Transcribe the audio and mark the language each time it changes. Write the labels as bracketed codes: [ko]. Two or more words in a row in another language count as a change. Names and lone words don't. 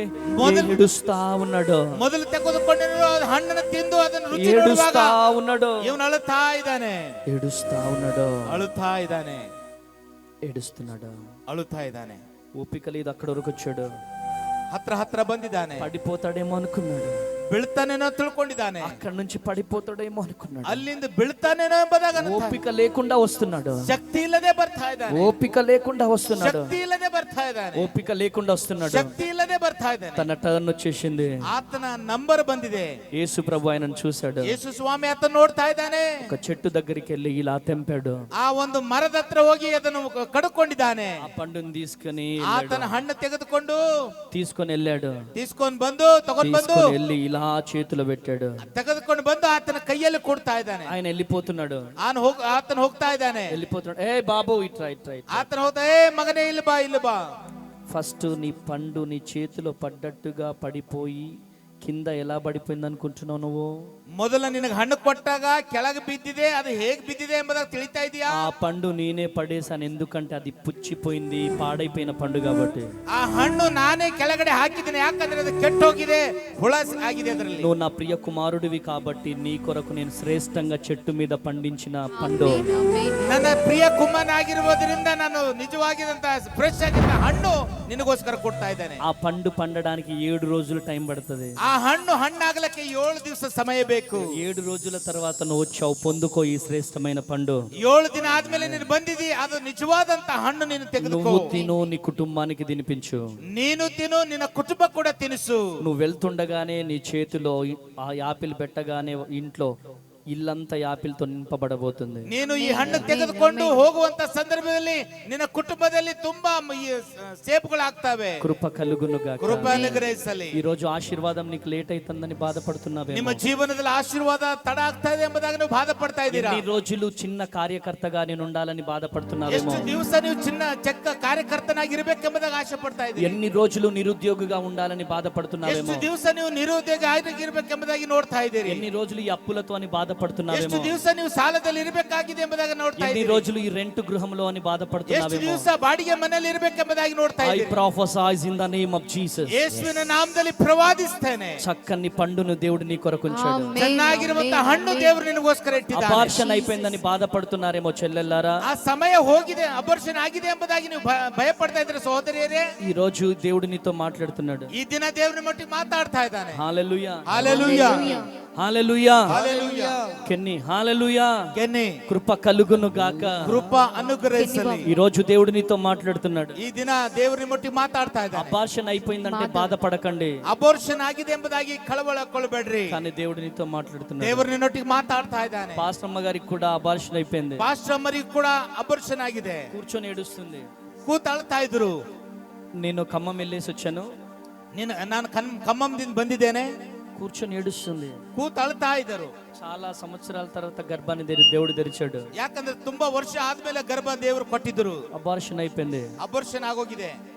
[te] మొదలు- ఏడుస్తా ఉన్నాడు, [kn] ಮೊದಲು ತೆಗೆದುಕೊಂಡಿರೋ ಹಣ್ಣನ್ನು ತಿಂದು ಅದನ್ನು ರುಚಿ ನೋಡುವಾಗ [te] ఏడుస్తా ఉన్నాడు, [kn] ಇವನು ಅಳುತ್ತಾ ಇದ್ದಾನೆ, [te] ఏడుస్తా ఉన్నాడు, [kn] ಅಳುತ್ತಾ ಇದ್ದಾನೆ, [te] ఏడుస్తున్నాడు. [kn] ಅಳುತ್ತಾ ಇದ್ದಾನೆ. [te] ఓపిక లేదు, అక్కడ వరకు వచ్చాడు. [kn] ಹತ್ರ ಹತ್ರ ಬಂದಿದ್ದಾನೆ. [te] పడిపోతాడేమో అనుకున్నాడు, [kn] ಬೀಳ್ತಾನೇನೋ ತಿಳ್ಕೊಂಡಿದ್ದಾನೆ. [te] అక్కడ నుంచి పడిపోతాడేమో అనుకున్నాడు. [kn] ಅಲ್ಲಿಂದ ಬೀಳ್ತಾನೇನೋ ಎಂಬುದಾಗ [te] ఓపిక లేకుండా వస్తున్నాడు, [kn] ಶಕ್ತಿ ಇಲ್ಲದೆ ಬರ್ತಾ ಇದ್ದಾನೆ, [te] ఓపిక లేకుండా వస్తున్నాడు, [kn] ಶಕ್ತಿ ಇಲ್ಲದೆ ಬರ್ತಾ ಇದ್ದಾನೆ, [te] ఓపిక లేకుండా వస్తున్నాడు. [kn] ಶಕ್ತಿ ಇಲ್ಲದೆ ಬರ್ತಾ ಇದ್ದಾನೆ. [te] తన టర్న్ వచ్చేసింది. [kn] ಆತನ ನಂಬರ್ ಬಂದಿದೆ. [te] యేసు ప్రభు ఆయనను చూశాడు, [kn] ಯೇಸು ಸ್ವಾಮಿ ಆತನ ನೋಡ್ತಾ ಇದ್ದಾನೆ. [te] ఒక చెట్టు దగ్గరికి వెళ్ళి ఇలా తెంపాడు, [kn] ಆ ಒಂದು ಮರದ ಹತ್ರ ಹೋಗಿ ಅದನ್ನು ಕಡ್ಕೊಂಡಿದ್ದಾನೆ. [te] ఆ పండుని తీసుకొని [kn] ಆತನ ಹಣ್ಣು ತೆಗೆದುಕೊಂಡು [te] వెళ్ళాడు, [kn] తీసుకొని ಬಂದು ತಗೊಂಡ್ ಬಂದು [te] తీసుకొని వెళ్ళి ఇలా చేతిలో పెట్టాడు. [kn] ತೆಗೆದುಕೊಂಡು ಬಂದು ಆತನ ಕೈಯಲ್ಲಿ ಕೊಡ್ತಾ ಇದ್ದಾನೆ. [te] ఆయన వెళ్ళిపోతున్నాడు, [kn] ಆತನ ಹೋಗ್ತಾ ಇದ್ದಾನೆ. [te] వెళ్ళిపోతున్నాడు. ఏ బాబు ఇట్రా ఇట్రా ఇట్రా. [kn] ಆತನ ಹೋಗ್ತಾ, ಏ ಮಗನೇ ಇಲ್ಲಿ ಬಾ, ಇಲ್ಲಿ ಬಾ. [te] ఫస్ట్ నీ పండు నీ చేతిలో పడ్డట్టుగా పడిపోయి కింద ఎలా పడిపోయింది అనుకుంటున్నావు నువ్వు? [kn] ಮೊದಲ ನಿನಗೆ ಹಣ್ಣು ಕೊಟ್ಟಾಗ ಕೆಳಗೆ ಬಿದ್ದಿದೆ, ಅದು ಹೇಗೆ ಬಿದ್ದಿದೆ ಎಂಬುದಾಗ ತಿಳಿತಾ ಇದೆಯಾ? [te] ఆ పండు నేనే పడేసాను, ఎందుకంటే అది పుచ్చిపోయింది, పాడైపోయిన పండు కాబట్టి. [kn] ಆ ಹಣ್ಣು ನಾನೇ ಕೆಳಗಡೆ ಹಾಕಿದ್ದೇನೆ, ಯಾಕಂದ್ರೆ ಅದು ಕೆಟ್ಟೋಗಿದೆ, ಹುಳ ಆಗಿದೆ ಅದರಲ್ಲಿ. [te] నువ్వు నా ప్రియ కుమారుడివి కాబట్టి నీ కొరకు నేను శ్రేష్టంగా చెట్టు మీద పండించిన పండు. [kn] ನನ್ನ ಪ್ರಿಯ ಕುಮ್ಮನಾಗಿರುವುದರಿಂದ ನಾನು ನಿಜವಾಗಿದಂತ ಫ್ರೆಶ್ ಆಗಿದ್ದ ಹಣ್ಣು ನಿನಗೋಸ್ಕರ ಕೊಡ್ತಾ ಇದ್ದೇನೆ. [te] ఆ పండు పండడానికి 7 రోజులు టైం పడుతుంది. [kn] ಆ ಹಣ್ಣು ಹಣ್ಣಾಗಲಿಕ್ಕೆ 7 ದಿವಸ ಸಮಯ ಬೇಕು. [te] 7 రోజుల తర్వాత నువ్వు వచ్చావు, పొందుకో ఈ శ్రేష్టమైన పండు. [kn] 7 ದಿನ ಆದ್ಮೇಲೆ ನೀನು ಬಂದಿದಿ, ಅದು ನಿಜವಾದಂತ ಹಣ್ಣು ನೀನು ತೆಗೆದುಕೋ. [te] నువ్వు తిను, నీ కుటుంబానికి తినిపించు. [kn] ನೀನು ತಿನ್ನು, ನಿನ್ನ ಕುಟುಂಬ ಕೂಡ ತಿನಿಸು. [te] నువ్వు వెళ్తుండగానే నీ చేతిలో ఆ యాపిల్ పెట్టగానే ఇంట్లో ఇల్లంతా యాపిల్తో నింపబడబోతుంది. [kn] ನೀನು ಈ ಹಣ್ಣು ತೆಗೆದುಕೊಂಡು ಹೋಗುವಂತ ಸಂದರ್ಭದಲ್ಲಿ ನಿನ್ನ ಕುಟುಂಬದಲ್ಲಿ ತುಂಬಾ ಸೇಬುಗಳಾಗ್ತವೆ. [te] కృప కలుగునుగాక. [kn] ಕೃಪ ಅನುಗ್ರಹಿಸಲಿ. [te] ఈ రోజు ఆశీర్వాదం నీకు లేట్ అవుతుందని బాధపడుతున్నావే. [kn] ನಿಮ್ಮ ಜೀವನದಲ್ಲಿ ಆಶೀರ್ವಾದ ತಡ ಆಗ್ತಾ ಇದೆ ಎಂಬುದಾಗಿ ನೀವು ಬಾಧೆ ಪಡ್ತಾ ಇದ್ದೀರಾ? [te] ఎన్ని రోజులు చిన్న కార్యకర్తగా నేను ఉండాలని బాధపడుతున్నావేమో. [kn] ಎಷ್ಟು ದಿವಸ ನೀವು ಚಿನ್ನ ಚೆಕ್ಕ ಕಾರ್ಯಕರ್ತನಾಗಿ ಇರಬೇಕೆಂಬುದಾಗಿ ಆಸೆ ಪಡ್ತಾ ಇದ್ದೀರಿ? [te] ఎన్ని రోజులు నిరుద్యోగిగా ఉండాలని బాధపడుతున్నావేమో. [kn] ಎಷ್ಟು ದಿವಸ ನೀವು ನಿರುದ್ಯೋಗ ಆಗಿರಬೇಕೆಂಬುದಾಗಿ ನೋಡ್ತಾ ಇದ್ದೀರಿ? [te] ఎన్ని రోజులు ఈ అప్పులతో అని [kn] ಎಷ್ಟು [te] బాధపడుతున్నావేమో. [kn] ದಿವಸ ನೀವು ಸಾಲದಲ್ಲಿ ಇರಬೇಕಾಗಿದೆ ಎಂಬುದಾಗಿ ನೋಡ್ತಾ [te] ఎన్ని [kn] ಇದ್ದೀರಿ? [te] రోజులు ఈ రెంట్ గృహంలో అని [kn] ಎಷ್ಟು [te] బాధపడుతున్నావేమో. [kn] ದಿವಸ ಬಾಡಿಗೆ ಮನೆಯಲ್ಲಿ ಇರಬೇಕೆಂಬುದಾಗಿ ನೋಡ್ತಾ [en] I [kn] ಇದ್ದೀರಿ? [en] prophesize in the name of Jesus. [kn] ಯೇಸುವಿನ ನಾಮದಲ್ಲಿ ಪ್ರವಾದಿಸ್ತೇನೆ. [te] చక్కని పండును దేవుడు నీ కొరకు ఉంచాడు. [kn] ಚೆನ್ನಾಗಿರುವಂತಹ ಹಣ್ಣು ದೇವರು ನಿನಗೋಸ್ಕರ ಇಟ್ಟಿದ್ದಾನೆ. [te] అబార్షన్ అయిపోయిందని బాధపడుతున్నారేమో చెల్లెల్లారా. [kn] ಆ ಸಮಯ ಹೋಗಿದೆ, ಅಬರ್ಷನ್ ಆಗಿದೆ ಎಂಬುದಾಗಿ ನೀವು ಭಯ ಪಡ್ತಾ ಇದ್ರೆ ಸಹೋದರಿಯರೇ, [te] ఈ రోజు దేవుడు నీతో మాట్లాడుతున్నాడు. [kn] ಈ ದಿನ ದೇವರ ಮಟ್ಟಿಗೆ ಮಾತಾಡ್ತಾ ಇದ್ದಾನೆ. [te] హల్లెలూయా, హల్లెలూయా, హల్లెలూయా, హల్లెలూయా. కెన్ని హల్లెలూయా. ಗೆನ್ನಿ కృప కలుగును గాక. [kn] ಕೃಪ ಅನುಗ್ರಹಿಸಲಿ. [te] ఈ రోజు దేవుడు నీతో మాట్లాడుతున్నాడు. [kn] ಈ ದಿನ ದೇವರ ಮಟ್ಟಿಗೆ ಮಾತಾಡ್ತಾ ಇದ್ದಾನೆ. [te] అబార్షన్ అయిపోయిందంటే బాధపడకండి, [kn] ಅಬೋರ್ಷನ್ ಆಗಿದೆ ಎಂಬುದಾಗಿ ಕಳವಳಕೊಳ್ಬೇಡ್ರಿ. [te] కానీ దేవుడు నీతో మాట్లాడుతున్నాడు. [kn] ದೇವರು ನಿನ್ನೊಟ್ಟಿಗೆ ಮಾತಾಡ್ತಾ ಇದ್ದಾನೆ. [te] పాస్టమ్మ గారికి కూడా అబార్షన్ అయిపోయింది, [kn] ಪಾಸ್ಟರ್ ಅಮ್ಮರಿಗೆ ಕೂಡ ಅಬೋರ್ಷನ್ ಆಗಿದೆ. [te] కూర్చొని ఏడుస్తుంది. [kn] ಕೂತಾಳ್ತಾ ಇದ್ರು. [te] నేను ఖమ్మం వెళ్ళేసి వచ్చాను, [kn] ನಾನು ಖಮ್మంದಿಂದ ಬಂದಿದ್ದೇನೆ. [te] కూర్చొని ఏడుస్తుంది. [kn] ಕೂತಾಳ್ತಾ ಇದ್ದರು. [te] చాలా సంవత్సరాల తర్వాత గర్భాన్ని దేవుడు తెరిచాడు. [kn] ಯಾಕಂದ್ರೆ ತುಂಬಾ ವರ್ಷ ಆದ್ಮೇಲೆ ಗರ್ಭ ದೇವರು ಕೊಟ್ಟಿದ್ರು. [te] అబార్షన్ అయిపోయింది. [kn] ಅಬೋರ್ಷನ್ ಆಗೋಗಿದೆ.